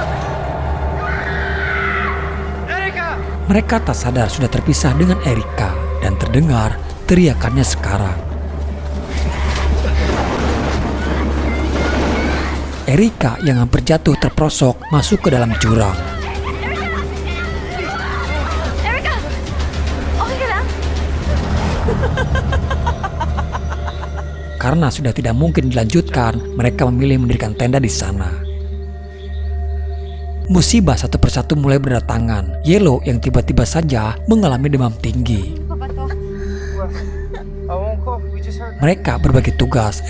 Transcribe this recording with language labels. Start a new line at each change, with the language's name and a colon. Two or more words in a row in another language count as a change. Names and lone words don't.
Indonesian: Mereka tak sadar sudah terpisah dengan Erika dan terdengar teriakannya sekarang. Erika yang hampir jatuh terperosok masuk ke dalam jurang. Erika!
Filipino: Okay ka lang?
Indonesian: Karena sudah tidak mungkin dilanjutkan, mereka memilih mendirikan tenda di sana. Musibah satu persatu mulai berdatangan. Yellow yang tiba-tiba saja mengalami demam tinggi. Mereka berbagi tugas.